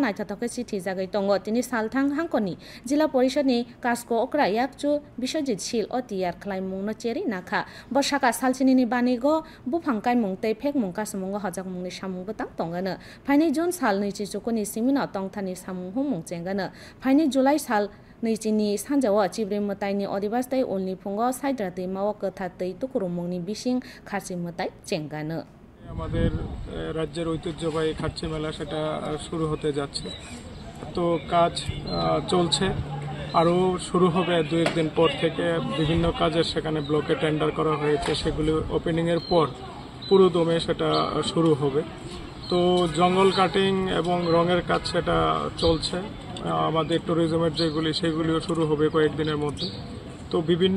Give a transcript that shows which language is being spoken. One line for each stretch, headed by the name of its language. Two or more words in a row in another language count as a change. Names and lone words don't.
Kok Borok: naithotoke chithi jagai tongo tini salthang hangkoni jila porishad ni kasko okra yakchu Biswajit Sil o tiar khlaimung no cheri nakha borsaka salchini ni banigo bufang kaimung tei phekmung kasmung hajakmung ni samung botang tongano Fainai June sal ni chichukuni simi no tongthani samung humung chengano Fainai July sal Nichini Sanjawa Chibre Matai ni Odibas tei Ulni Phungo Saidra tei Mawa Kotha tei Tukurumungni Bising Kharchi Matai Chengano
Bangla: আমাদের রাজ্যের ঐতিহ্যবাহী খার্চি মেলা সেটা শুরু হতে যাচ্ছে তো কাজ চলছে আরো শুরু হবে দুই দিন পর থেকে বিভিন্ন কাজের সেখানে ব্লকে টেন্ডার করা হয়েছে সেগুলো ওপেনিং এর পর পুরো দমে সেটা শুরু হবে তো জঙ্গল কাটিং এবং রঙের কাজ সেটা চলছে আমাদের ট্যুরিজমের যেগুলি সেগুলিও শুরু হবে কয়েকদিনের মধ্যে তো বিভিন্ন